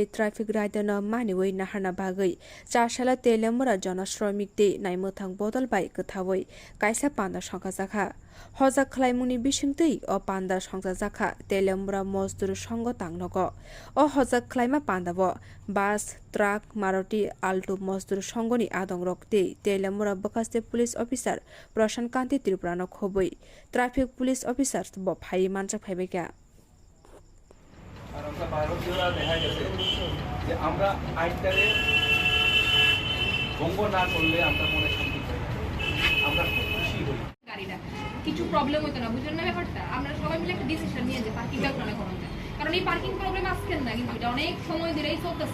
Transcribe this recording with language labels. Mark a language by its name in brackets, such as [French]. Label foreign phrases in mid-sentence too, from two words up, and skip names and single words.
[Kok Borok] traffic rider no maniwi naharna bagai chashala Teliamura janashramik te naimuthang bodol bai kathawai kaisa panda sangka jakha hojak khlaimungni bisingtei o panda sangka jakha Teliamura mojdur sango tangnogo o hojak khlaima pandabo [English] bus truck [Kok Borok] maruti alto mojdur sangoni adong rokte Teliamura bakaste police officer Prasunkanti Tripura no khoboi [English] traffic police officers [Kok Borok] bo phai manchak phaibeka [Bangla] আর আমরা ভারতীয়রা দেখা গেছে যে আমরা আইনটারে ভঙ্গ না করলে আমরা মনে শান্তি পাই আমরা খুশি হই গাড়িটা কিছু প্রবলেম হতো না বুঝলেন না ব্যাপারটা আমরা সবাই মিলে একটা ডিসিশন নিয়ে যে পার্কিংটা কোনে করতে কারণ এই পার্কিং প্রবলেম আজকে না কিন্তু এটা অনেক সময় ধরেই চলতেছে